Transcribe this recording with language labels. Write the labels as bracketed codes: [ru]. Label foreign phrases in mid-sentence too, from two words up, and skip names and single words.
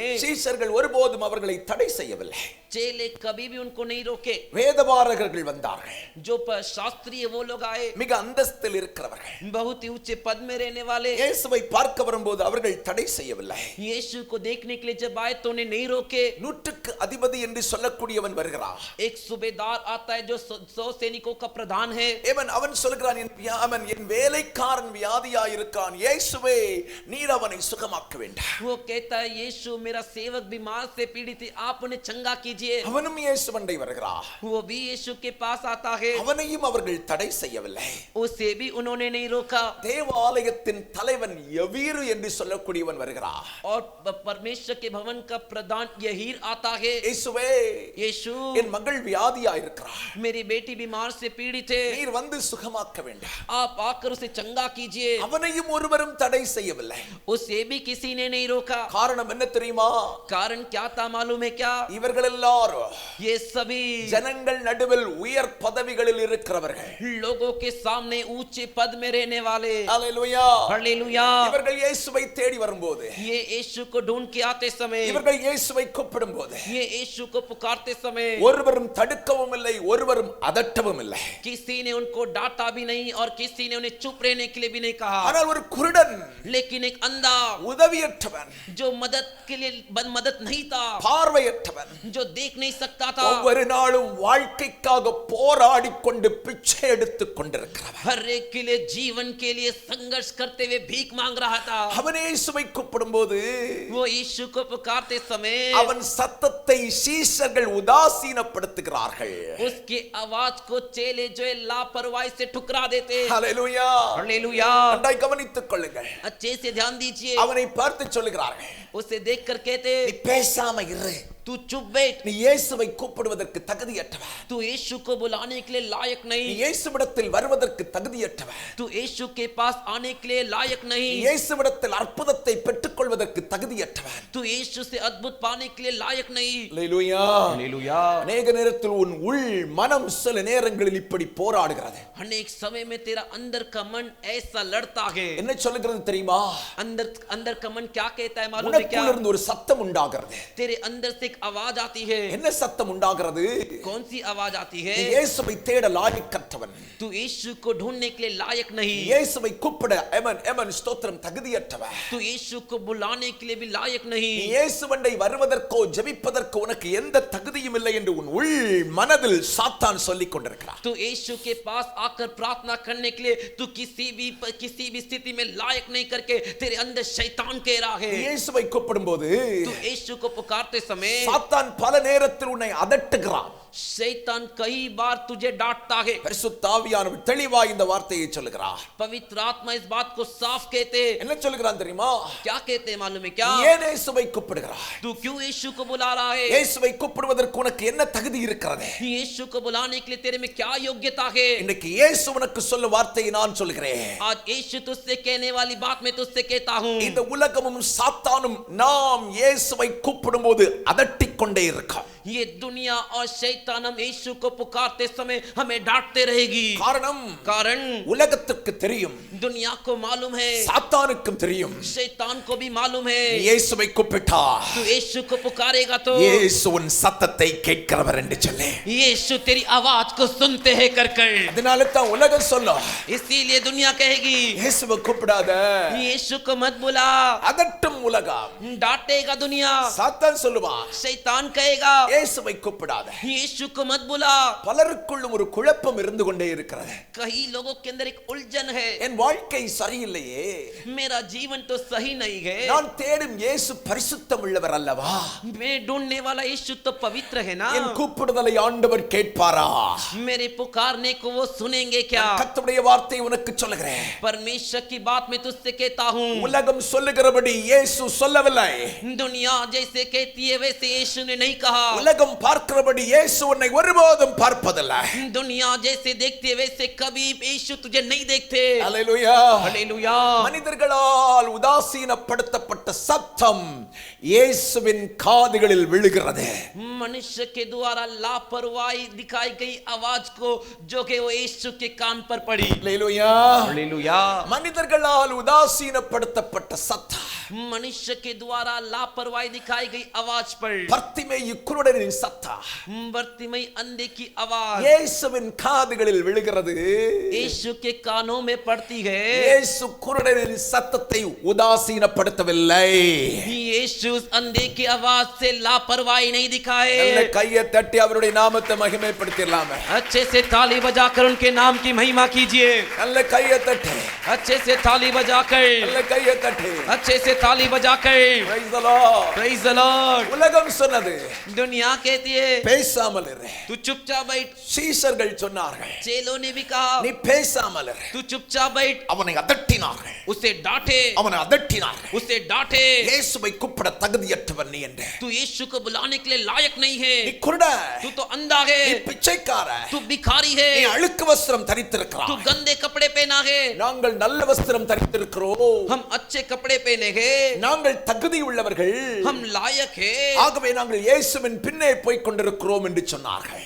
[ta] சீஷர்கள் ஒருபோதும் அவர்களை தடை செய்யவில்லை. [hi] चेले कभी भी उनको नहीं रोके. [ta] வேதபாரகர்கள் வந்தார்கள், [hi] जो शास्त्रीय वो लोग आए, [ta] மிக அந்தஸ்தில் இருக்கிறவர்கள். [hi] बहुत ही ऊंचे पद में रहने वाले. [ta] இயேசுவை பார்க்க வரும்போது அவர்கள் தடை செய்யவில்லை. [hi] यीशु को देखने के लिए जब आए तो उन्हें नहीं रोके. [ta] நூற்றுக்கு அதிபதி என்று சொல்லக்கூடியவன் வருகிறார். [hi] एक सूबेदार आता है जो 100 सैनिकों का प्रधान है. [ta] அவன் சொல்கிறான், என் வேலைக்காரன் வியாதியாய் இருக்கான், இயேசுவே நீர் அவனை சுகமாக்க வேண்டும். [hi] वो कहता है यीशु मेरा सेवक बीमार से पीड़ित है, आप उन्हें चंगा कीजिए. [ta] அவனும் இயேசுவண்டை வருகிறார். [hi] वो भी यीशु के पास आता है. [ta] அவனையும் அவர்கள் தடை செய்யவில்லை. [hi] उसे भी उन्होंने नहीं रोका. [ta] தேவாலயத்தின் தலைவன் யவீரு என்று சொல்லக்கூடியவன் வருகிறார். [hi] और परमेश्वर के भवन का प्रधान यहीर आता है. [ta] இயேசுவே [hi] यीशु [ta] என் மகள் வியாதியாய் இருக்கிறார், [hi] मेरी बेटी बीमार से पीड़ित है, [ta] நீர் வந்து சுகமாக்க வேண்டும். [hi] आप आकर उसे चंगा कीजिए. [ta] அவனையும் ஒருவரும் தடை செய்யவில்லை. [hi] उसे भी किसी ने नहीं रोका. [ta] காரணம் என்ன தெரியுமா? [hi] कारण क्या था मालूम है क्या? [ta] இவர்கள் எல்லாரும் [hi] ये सभी [ta] ஜனங்கள் நடுவில் உயர் பதவிகளில் இருக்கிறவர்கள். [hi] लोगों के सामने ऊंचे पद में रहने वाले. [ta] ஹalleluya. [hi] हालेलुया. [ta] இவர்கள் இயேசுவை தேடி வரும்போது, [hi] ये यीशु को ढूंढ के आते समय, [ta] இவர்கள் இயேசுவை கூப்பிடும்போது [hi] ये यीशु को पुकारते समय [ta] ஒருவரும் தடுக்கவும் இல்லை, ஒருவரும் அதட்டவும் இல்லை. [hi] किसी ने उनको डांटा भी नहीं और किसी ने उन्हें चुप रहने के लिए भी नहीं कहा. [ta] ஆனால் ஒரு குருடன், [hi] लेकिन एक अंधा [ta] உதவியற்றவன், [hi] जो मदद के लिए मदद नहीं था, [ta] பார்வையற்றவன், [hi] जो देख नहीं सकता था, [ta] ஒவ்வொரு நாளும் வாழ்க்கைக்காக போராடி கொண்டு பிச்சை எடுத்துக் கொண்டிருக்கிறவன், [hi] हर एक के लिए जीवन के लिए संघर्ष करते हुए भीख मांग रहा था. [ta] அவன் இயேசுவை கூப்பிடும்போது [hi] वो यीशु को पुकारते समय [ta] அவன் சத்தத்தை சீஷர்கள் உதாசீனப்படுத்துகிறார்கள். [hi] उसकी आवाज को चेले जो है लापरवाही से ठुकरा देते. [ta] ஹalleluya. [hi] हालेलुया. [ta] நன்றாய் கவனித்துக் கொள்ளுங்கள். [hi] अच्छे से ध्यान दीजिए. [ta] அவனை பார்த்து சொல்லுகிறார்கள், [hi] उसे देखकर कहते [ta] நீ பேசாம இரு, [hi] तू चुप बैठ, [ta] நீ இயேசுவை கூப்பிடுவதற்கு தகுதியற்றவன், [hi] तू यीशु को बुलाने के लिए लायक [ta] நீ [hi] नहीं, [ta] இயேசுவிடத்தில் வருவதற்கு தகுதியற்றவன், [hi] तू यीशु के पास आने के लिए लायक [ta] நீ [hi] नहीं, [ta] இயேசுவிடத்தில் அற்புதத்தை பெற்றுக்கொள்வதற்கு தகுதியற்றவன். [hi] तू यीशु से अद्भुत पाने के लिए लायक नहीं. [ta] ஹalleluya. [hi] हालेलुया. [ta] அநேக நேரத்தில் உன் உள் மனம் சில நேரங்களில் இப்படி போராடுகிறது. [hi] अनेक समय में तेरा अंदर का मन ऐसा लड़ता है. [ta] என்ன சொல்லுகிறது தெரியுமா? [hi] अंदर अंदर का मन क्या कहता है मालूम है क्या? [ta] உனக்குள்ள இருந்து ஒரு சத்தம் உண்டாகிறது. [hi] तेरे अंदर से एक आवाज आती है. [ta] என்ன சத்தம் உண்டாகிறது? [hi] कौन सी आवाज आती है? [ta] நீ இயேசுவை தேட லாயக்கற்றவன், [hi] तू यीशु को ढूंढने के लिए लायक नहीं, [ta] இயேசுவை கூப்பிட எமன் ஸ்தோத்திரம் தகுதியற்றவன், [hi] तू यीशु को बुलाने के लिए भी लायक नहीं, [ta] நீ இயேசுவண்டை வருவதற்கோ ஜெபிப்பதற்கோ உனக்கு எந்த தகுதியும் இல்லை என்று உன் உள் மனதில் சாத்தான் சொல்லிக் கொண்டிருக்கிறார். [hi] तू यीशु के पास आकर प्रार्थना करने के लिए तू किसी भी स्थिति में लायक नहीं करके तेरे अंदर शैतान कह रहा है. [ta] நீ இயேசுவை கூப்பிடும்போது [hi] तू यीशु को पुकारते समय [ta] சாத்தான் பல நேரத்தில் உன்னை அதட்டுகிறான். [hi] शैतान कई बार तुझे डांटता है. [ta] பரிசுத்த ஆவியானவர் தெளிவாய் இந்த வார்த்தையை சொல்லுகிறார். [hi] पवित्र आत्मा इस बात को साफ कहते. [ta] என்ன சொல்லுகிறான் தெரியுமா? [hi] क्या कहते हैं मालूम है क्या? [ta] நீ ஏன் இயேசுவை கூப்பிடுகிறாய்? [hi] तू क्यों यीशु को बुला रहा है? [ta] இயேசுவை கூப்பிடுவதற்கு உனக்கு என்ன தகுதி இருக்கிறது? [hi] यीशु को बुलाने के लिए तेरे में क्या योग्यता है? [ta] இன்னைக்கு இயேசு உனக்கு சொல்லும் வார்த்தையை நான் சொல்கிறேன். [hi] आज यीशु तुझसे कहने वाली बात मैं तुझसे कहता हूं. [ta] இந்த உலகமும் சாத்தானும் நாம் இயேசுவை கூப்பிடும்போது அதட்டிக் கொண்டே இருக்கும். [hi] ये दुनिया और शैतान हम यीशु को पुकारते समय हमें डांटते रहेगी. कारण [ta] உலகத்துக்கு தெரியும், [hi] दुनिया को मालूम है, [ta] சாத்தானுக்கும் தெரியும், [hi] शैतान को भी मालूम है. [ta] இயேசுவை கூப்பிட்டா [hi] तू यीशु को पुकारेगा तो [ta] இயேசு உன் சத்தத்தை கேட்கிறவர் என்று சொல்லு. [hi] यीशु तेरी आवाज को सुनते हैं कर [ta] அதனால தான் உலகம் சொல்லும், [hi] इसीलिए दुनिया कहेगी [ta] இயேசுவை கூப்பிடாத, [hi] यीशु को मत बुला. [ta] அதட்டும் உலகம். [hi] डांटेगा दुनिया, [ta] சாத்தான் சொல்லுவான், [hi] शैतान कहेगा [ta] இயேசுவை கூப்பிடாத. [hi] यीशु को मत बुला. [ta] பலருக்குள்ளும் ஒரு குழப்பம் இருந்து கொண்டே இருக்கிறது. [hi] कई लोगों के अंदर एक उलझन है. [ta] என் வாழ்க்கை சரியில்லையே, [hi] मेरा जीवन तो सही नहीं है. [ta] நான் தேடும் இயேசு பரிசுத்தம் உள்ளவர் அல்லவா? [hi] मैं ढूंढने वाला यीशु तो पवित्र है ना. [ta] என் கூப்பிடுதலை ஆண்டவர் கேட்பாரா? [hi] मेरे पुकारने को वो सुनेंगे क्या? [ta] கர்த்தருடைய வார்த்தை உனக்கு சொல்லுகிறேன். [hi] परमेश्वर की बात मैं तुझसे कहता हूँ. [ta] உலகம் சொல்லுகிறபடி இயேசு சொல்லவில்லை. [hi] दुनिया जैसे कहती है वैसे यीशु ने नहीं कहा. [ta] உலகம் பார்க்கிறபடி இயேசு உன்னை ஒருபோதும் பார்ப்பதில்லை. [hi] दुनिया जैसे देखती है वैसे कभी यीशु तुझे नहीं देखते. [ta] அல்லேலூயா. [hi] हालेलुया. [ta] மனிதர்களால் உதாசீனப்படுத்தப்பட்ட சத்தம் இயேசுவின் காதுகளில் விழுகிறது. [hi] मनुष्य के द्वारा लापरवाही दिखाई गई आवाज को जो कि वो यीशु के कान पर पड़ी. [ta] அல்லேலூயா. [hi] हालेलुया. [ta] மனிதர்களால் உதாசீனப்படுத்தப்பட்ட சத்தம் [hi] मनुष्य के द्वारा लापरवाही दिखाई गई आवाज पर [ta] பர்த்திமேயு குருடனின் சத்தம் [hi] बर्तिमई अंधे की आवाज [ta] இயேசுவின் காதுகளில் விழுகிறது. [hi] यीशु के कानों में पड़ती है. [ta] இயேசு குருடனின் சத்தத்தை உதாசீனப்படுத்தவில்லை. [hi] यीशु अंधे की आवाज से लापरवाही नहीं दिखाए. [ta] நல்ல கையை தட்டி அவருடைய நாமத்தை மகிமைப்படுத்திடலாமே. [hi] अच्छे से ताली बजाकर उनके नाम की महिमा कीजिए. [ta] நல்ல கையை தட்டி, [hi] अच्छे से ताली बजाकर, [ta] நல்ல கையை தட்டி. [hi] अच्छे से ताली बजाकर. [en] Praise the Lord. Praise the Lord. [ta] உலகம் சொன்னது [hi] दुनिया कहती है [ta] பேசாமல் இரு. [hi] तू चुपचाप बैठ. [ta] சீஷர்கள் சொன்னார்கள் [hi] चेलों ने भी कहा [ta] நீ பேசாமல் இரு. [hi] तू चुपचाप बैठ. [ta] அவனை அதட்டினார்கள். [hi] उसे डांटे, [ta] அவனை அதட்டினார்கள். [hi] उसे डांटे. [ta] இயேசுவை கூப்பிட தகுதியற்றவன் நீ என்று. [hi] तू यीशु को बुलाने के लिए लायक नहीं है. [ta] நீ குருட, [hi] तू तो अंधा है. [ta] நீ பிச்சைக்கார, [hi] तू भिखारी है. [ta] நீ அழுக்கு வஸ்திரம் [hi] तू [ta] தரித்திருக்கிறாய். [hi] गंदे कपड़े पहना है. [ta] நாங்கள் நல்ல வஸ்திரம் தரித்திருக்கிறோம். [hi] हम अच्छे कपड़े पहने हैं. [ta] நாங்கள் தகுதி உள்ளவர்கள். [hi] हम लायक है. [ta] ஆகவே நாங்கள் இயேசுவின் பின்னே போய் கொண்டிருக்கிறோம் என்று சொன்னார்கள்.